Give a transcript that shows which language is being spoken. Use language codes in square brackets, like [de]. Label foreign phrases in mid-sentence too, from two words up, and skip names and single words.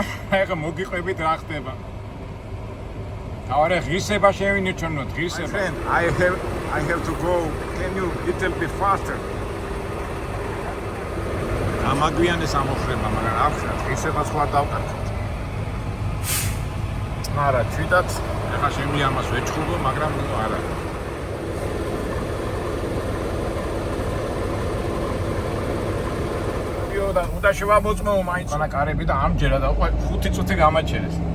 [ka] ეხა მოგიყვებით რა ხდება. Ahora ღირსება შევინიჩვენოთ, ღირსება. [en] I have to go. Can you little bit faster? [ka] ამაგვიანეს ამოხრება, მაგრამ რა ვხარ, ღირსებას ხო არ დავკარგოთ. არა, თვითონ ეხა შემიძლია ამას ვეჩხუბო, მაგრამ არა. უნდა შევამოწმო მაინც ანაკარები და ამჯერა და უკვე 5 წუთი გამაჩერეს.